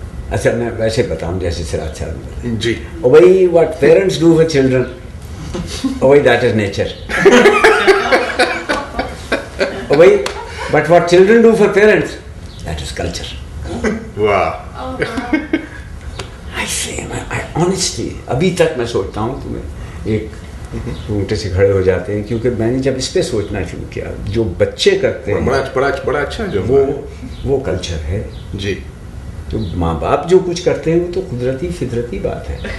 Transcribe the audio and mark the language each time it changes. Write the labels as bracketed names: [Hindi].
[Urdu] اچھا میں ویسے بتاؤں جیسے سراج صاحب نے بتایا جی. اور وہی [English] what parents do for children, اور وہی that is nature. [Urdu] اور وہی [English] but what children do for parents, that is culture. [Urdu] واہ. [English] I say, I honestly [Urdu] ابھی تک میں سوچتا ہوں تمہیں ایک رونگٹے سے کھڑے ہو جاتے ہیں, کیونکہ میں نے جب اس پہ سوچنا شروع کیا جو بچے کرتے ہیں بڑا اچھا جو وہ کلچر ہے. جی. تو ماں باپ جو کچھ کرتے ہیں وہ تو قدرتی فطرتی بات ہے.